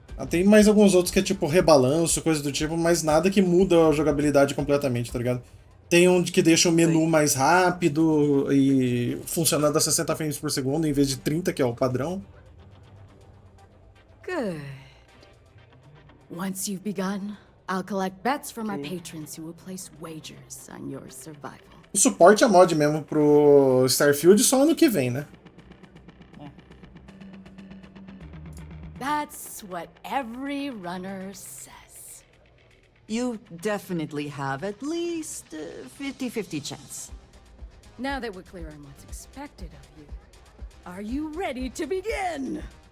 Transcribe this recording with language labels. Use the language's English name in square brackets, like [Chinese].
[Portuguese] Tem mais alguns outros que é tipo rebalanço, coisa do tipo, mas nada que muda a jogabilidade completamente, tá ligado? Tem um que deixa o menu mais rápido e funcionando a 60 frames por segundo em vez de 30, que é o padrão. [English] Good. Once you've begun, I'll collect bets from our patrons who will place wagers on your survival. [Portuguese] O suporte a mod mesmo pro Starfield só ano que vem, né? [English] That's what every runner says. You definitely have at least 50-50 chance. Now that we're clear on what's expected of you, are you ready to begin?